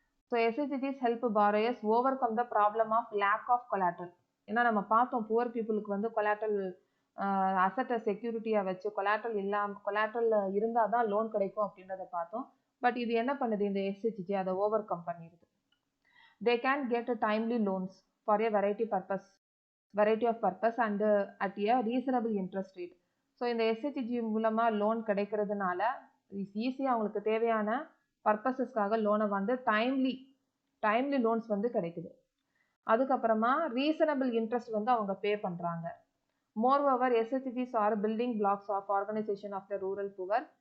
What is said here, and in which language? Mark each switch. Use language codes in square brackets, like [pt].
[en] So எஸ்ஹெச்ஜிஸ் help பாரோயர்ஸ் over come the problem of lack of collateral. [ta] ஏன்னா நம்ம பார்த்தோம் poor பீப்புளுக்கு வந்து கொலாட்ரல் அசட்டை செக்யூரிட்டியாக வச்சு கொலாட்ரல் இருந்தால் தான் லோன் கிடைக்கும் அப்படின்றத பார்த்தோம். பட் இது என்ன பண்ணுது, இந்த எஸ்ஹெச்ஜி அதை ஓவர் கம் பண்ணிடுது. [en] They can get a timely loans for a variety of purpose and at a reasonable interest rate. [ta] So இந்த எஸ்ஹெச்ஜி மூலமாக லோன் கிடைக்கிறதுனால ஈஸியாக அவங்களுக்கு தேவையான பர்பஸஸ்க்காக லோனை வந்து டைம்லி லோன்ஸ் வந்து கிடைக்குது. அதுக்கப்புறமா ரீசனபிள் இன்ட்ரெஸ்ட் வந்து அவங்க பே பண்ணுறாங்க. [en] Moreover, SHGs are building blocks of organization of the rural poor.